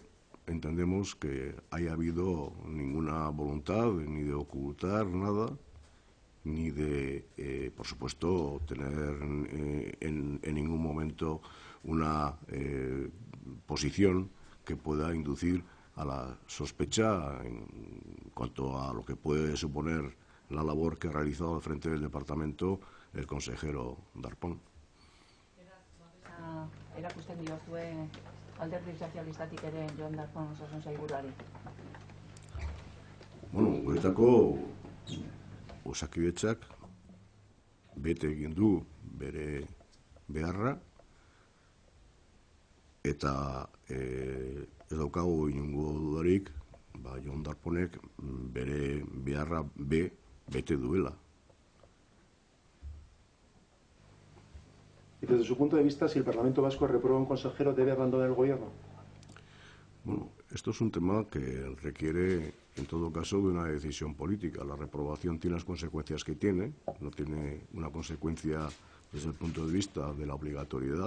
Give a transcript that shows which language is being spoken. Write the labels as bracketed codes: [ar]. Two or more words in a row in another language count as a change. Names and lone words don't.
[es] entendemos que haya habido ninguna voluntad ni de ocultar nada, ni de, por supuesto, tener en ningún momento una posición que pueda inducir a la sospecha en cuanto a lo que puede suponer la labor que ha realizado al frente del departamento el consejero Darpón. [eu] Erakusten diozue alderdi sozialistatik ere Jon Darpón osasun sailburuari. Bueno, guretako Osakidetzak bete egin du bere beharra, eta ez daukagu inongo dudarik Jon Darponek bere beharra bete duela. [es] Y desde su punto de vista, si el Parlamento Vasco reprueba a un consejero, ¿debe abandonar el Gobierno? Bueno, esto es un tema que requiere, en todo caso, de una decisión política. La reprobación tiene las consecuencias que tiene, no tiene una consecuencia desde el punto de vista de la obligatoriedad.